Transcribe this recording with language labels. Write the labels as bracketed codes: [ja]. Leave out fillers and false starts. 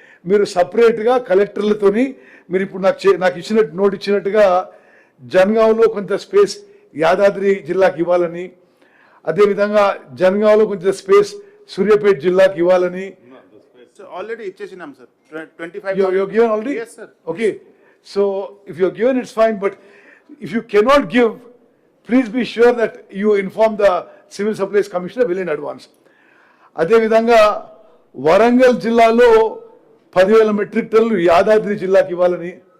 [te] మీరు సపరేట్గా కలెక్టర్లతోని మీరు ఇప్పుడు నాకు ఇచ్చినట్టు నోట్ ఇచ్చినట్టుగా జనగాంలో కొంత స్పేస్ యాదాద్రి జిల్లాకి ఇవ్వాలని, అదేవిధంగా జనగాంలో కొంచెం స్పేస్ సూర్యాపేట జిల్లాకి ఇవ్వాలని. Already ఇచ్చేసినాం sir 25. [en] You're given already? Yes, sir. Okay. So if you're given, it's fine. But if you cannot give, please be sure that you inform the Civil Supplies Commissioner well in advance. [te] అదేవిధంగా వరంగల్ జిల్లాలో 10,000 metric టన్నులు యాదాద్రి జిల్లాకి ఇవ్వాలని.